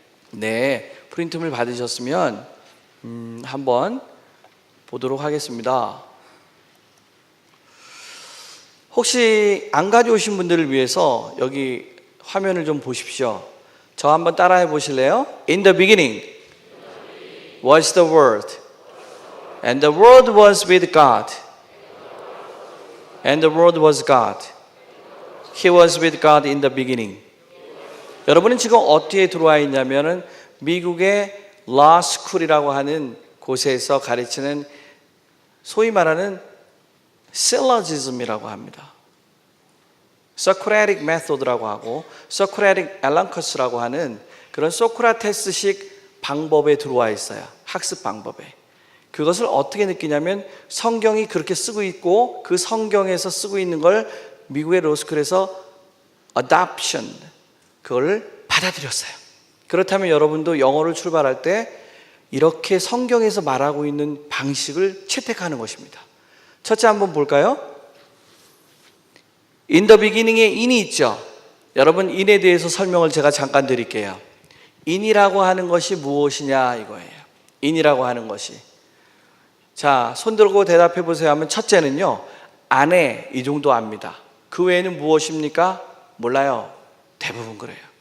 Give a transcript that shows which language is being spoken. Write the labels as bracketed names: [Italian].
[Korean] 네, 프린트물 받으셨으면 한번 보도록 하겠습니다. 혹시 안 가져오신 분들을 위해서 여기 화면을 좀 보십시오. 저 한번 따라해 보실래요? [English] In the beginning was the Word, and the Word was with God, and the Word was God. He was with God in the beginning. [Korean] 여러분은 지금 어디에 들어와 있냐면은 미국의 라 스쿨이라고 하는 곳에서 가르치는 소위 말하는 실러지즘이라고 합니다. 소크라틱 메소드라고 하고 소크라틱 엘랑커스라고 하는 그런 소크라테스식 방법에 들어와 있어요. 학습 방법에. 그것을 어떻게 느끼냐면 성경이 그렇게 쓰고 있고 그 성경에서 쓰고 있는 걸 미국의 로스쿨에서 adoption, 그걸 받아들였어요. 그렇다면 여러분도 영어를 출발할 때 이렇게 성경에서 말하고 있는 방식을 채택하는 것입니다. 첫째 한번 볼까요? [English] In the beginning [Korean] 에 in이 있죠. 여러분, in에 대해서 설명을 제가 잠깐 드릴게요. in이라고 하는 것이 무엇이냐 이거예요. in이라고 하는 것이. 자, 손 들고 대답해 보세요 하면 첫째는요, 안에 이 정도 압니다. 그 외에는 무엇입니까? 몰라요. 대부분 그래요.